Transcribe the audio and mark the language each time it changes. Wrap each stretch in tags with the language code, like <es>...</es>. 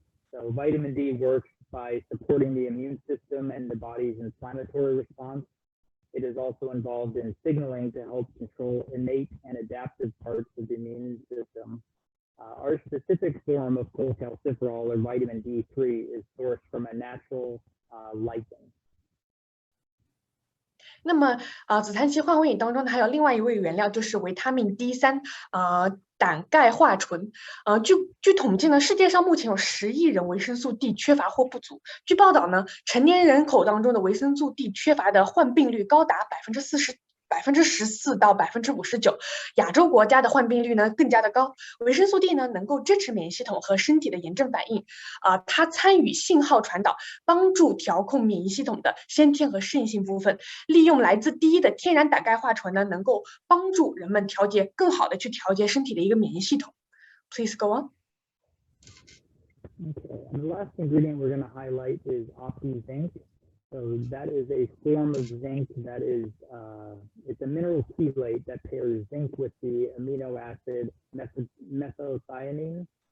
<en>So vitamin D works by supporting the immune system and the body's inflammatory response. It is also involved in signaling to help control innate and adaptive parts of the immune system. Our specific form of cholecalciferol or vitamin D3 is sourced from a natural lichen.</en> <zh>那么紫檀酰换微饮当中呢，还有另外一位原料就是维他命 D3，胆钙化醇。据统计呢，世界上目前有10亿人维生素 D 缺乏或不足。据报道呢，成年人口当中的维生素 D 缺乏的患病率高达14%到59%，亚洲国家的患病率呢更加的高。维生素 D 呢能够支持免疫系统和身体的炎症反应，它参与信号传导，帮助调控免疫系统的先天和适应性部分。利用来自第一的天然胆钙化醇呢，能够帮助人们更好的去调节身体的一个免疫系统。</zh> <en>Please go on. Okay, and the last ingredient we're going to highlight is Oxy Zinc. So that is a form of zinc that is, it's a mineral chelate that pairs zinc with the amino acid methionine.</en>